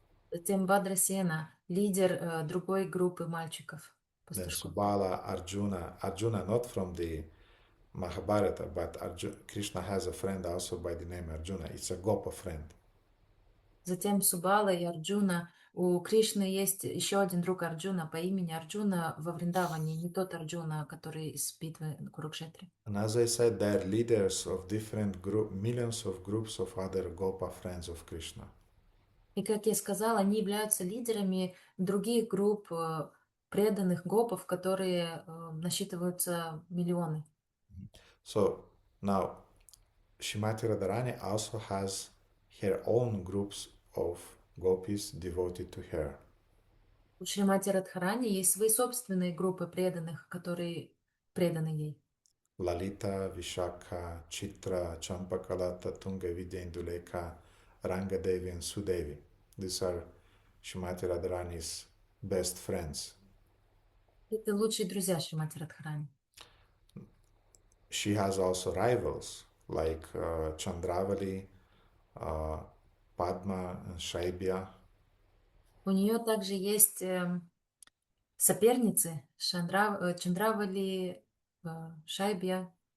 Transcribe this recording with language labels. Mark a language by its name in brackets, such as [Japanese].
[Russian] Затем Бадрасена, лидер другой группы мальчиков. [English] Then [Russian] Пастушков. [English] Subala, Arjuna not from the Mahabharata, but Krishna has a friend also by the name Arjuna. It's a Gopa friend. [Russian] Затем Субала и Арджуна, у Кришны есть еще один друг Арджуна по имени Арджуна во Вриндаване, не тот Арджуна, который из битвы на Курукшетре. [English] And as I said, they are leaders of different millions of groups of other Gopa friends of Krishna. [Russian] И, как я сказала, они являются лидерами других групп преданных гопов, которые насчитываются миллионы. [English] So now Shrimati Radharani also has her own groups of gopis devoted to her. [Russian] У Шримати Радхарани есть свои собственные группы преданных, которые преданы ей. [English] Lalita, Vishakha, Chitra, Champakalata, Tunga Vidya Indulekha, Rangadevi and Sudevi. These are Shrimati Radharani's best friends. [Russian] Это лучшие друзья Шримати Радхарани. [English] She has also rivals like Chandravali, Padma, and Shaibya. [Russian] У нее также есть соперницы Чандравали, Шайбья.